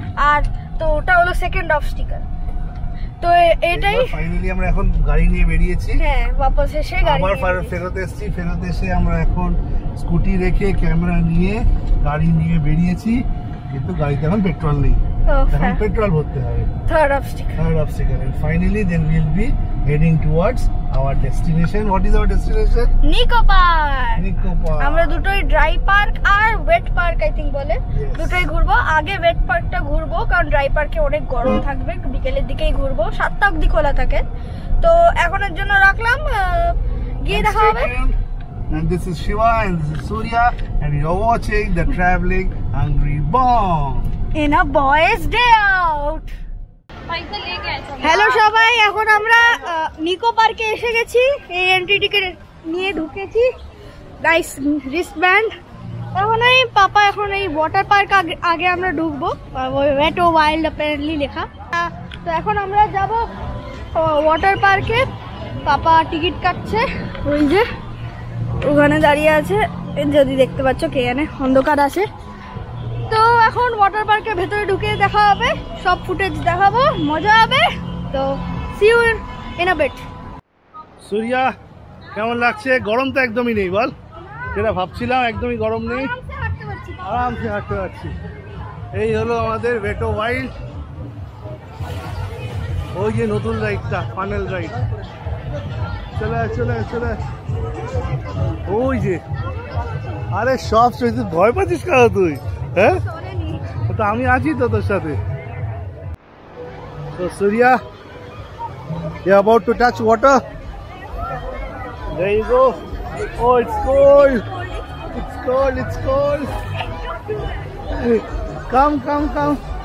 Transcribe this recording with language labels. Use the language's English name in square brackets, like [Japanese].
[Bangla] আর তো ওটা হলো সেকেন্ড অবস্টিকল। তো এটাই ফাইনালি আমরা এখন গাড়ি নিয়ে বেরিয়েছি। হ্যাঁ বাপস এসে গাড়ি আবার ফেরত এসেছি। ফেরত এসে আমরা এখন স্কুটি রেখে ক্যামেরা নিয়ে গাড়ি নিয়ে বেরিয়েছি, কিন্তু গাড়িতে এখন পেট্রোল নেই। এখন পেট্রোল ভরতে হবে। Third অবস্টিকল। [English] And finally then we'll be heading towards our destination. What is our destination? [Bangla] Nicco park. Nicco park. আমরা দুটোই dry park আর wait park I think বলে, দুটোই ঘুরবো। আগে ওয়েট পার্কটা ঘুরবো, কারণ ড্রাই পার্কে অনেক গরম থাকবে, বিকেলের দিকেই ঘুরবো, 7টা অবধি খোলা থাকে। তো এখনের জন্য রাখলাম, গিয়ে দেখা হবে। [English] And this is Shiva and this is Surya and you're watching the Traveling Hungry Bomb in a boys day out. [Bangla] Hello সবাই, এখন আমরা নিকো পার্কে এসে গেছি। এই এন্ট্রি টিকেট নিয়ে ঢুকেছি, নাইস রিস্টব্যান্ড। এখন এই পাপা এখন এই ওয়াটার পার্ক আগে আমরা ঢুকবো, ওয়েট ও ওয়াইল্ড অ্যাপারেন্টলি লেখা। তো এখন আমরা যাব ওয়াটার পার্কে। পাপা টিকিট কাটছে, ওই যে ওখানে দাঁড়িয়ে আছে, যদি দেখতে পাচ্ছ কে জানে, অন্ধকার আছে। তো এখন ওয়াটার পার্কের ভেতরে ঢুকে দেখা হবে, সব ফুটেজ দেখাবো, মজা হবে। [English] তো see you in a bit. [Bangla] সূর্যা কেমন লাগছে? গরম তো একদমই নেই, বল। যেটা ভাবছিলাম একদমই গরম নেই, আরামসে হাঁটতে পারছি। এই হলো আমাদের ওয়েট ও ওয়াইল্ড। ওই যে নতুন রাইডটা, ফানেল রাইড, চলে চলে চলে। ওই যে, আরে সব চলছে, ভয় পাচ্ছিস কেন তুই? হ্যাঁ তো আমি আছি তো তোর সাথে। [English] So Surya, you're about to touch water. There you go. Oh, it's cold. It's cold. It's cold. Come, come, come.